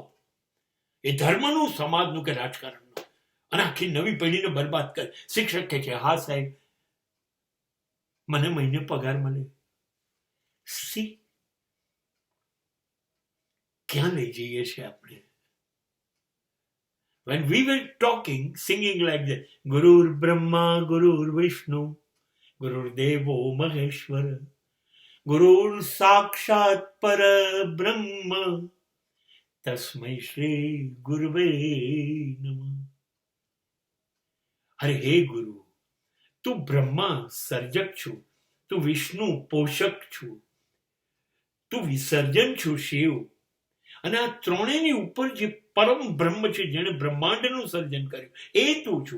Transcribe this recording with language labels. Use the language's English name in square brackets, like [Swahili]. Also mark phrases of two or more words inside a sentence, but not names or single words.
[Gujarati] એ ધર્મનું, સમાજનું કે રાજકારણનું, અને આખી નવી પેઢીને બરબાદ કરે. શિક્ષક કહે છે, હા સાહેબ, મને મહિને પગાર મળે. સી ક્યાં લઈ જઈએ છીએ આપણે? [English] When we were talking, singing like that, [Sanskrit] गुरुर् ब्रह्मा गुरुर् विष्णुः गुरुर् देवो महेश्वरः गुरुः साक्षात् परब्रह्म तस्मै श्री गुरवे नमः. [Gujarati] અરે હે ગુરુ, તું બ્રહ્મા સર્જક છું, તું વિષ્ણુ પોષક છું, તું વિસર્જન છું શિવ, અને આ ત્રણેયની ઉપર જે પરમ બ્રહ્મ છે, જેણે બ્રહ્માંડનું સર્જન કર્યું, એ તું છું.